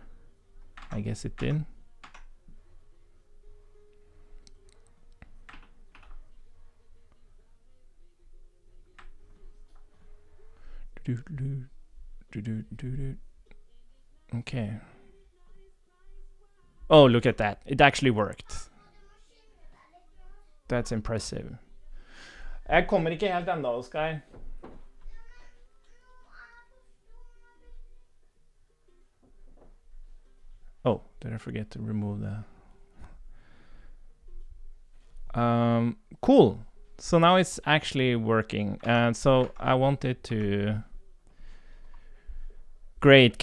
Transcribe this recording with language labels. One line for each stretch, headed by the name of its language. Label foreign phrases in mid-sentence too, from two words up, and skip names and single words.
English: I guess it did. Okay. Oh, look at that. It actually worked. That's impressive.
Norwegian: Jeg kommer ikke helt enda, Oskar.
English: Oh, did I forget to remove the... Cool. So now it's actually working. And so I wanted to... Great.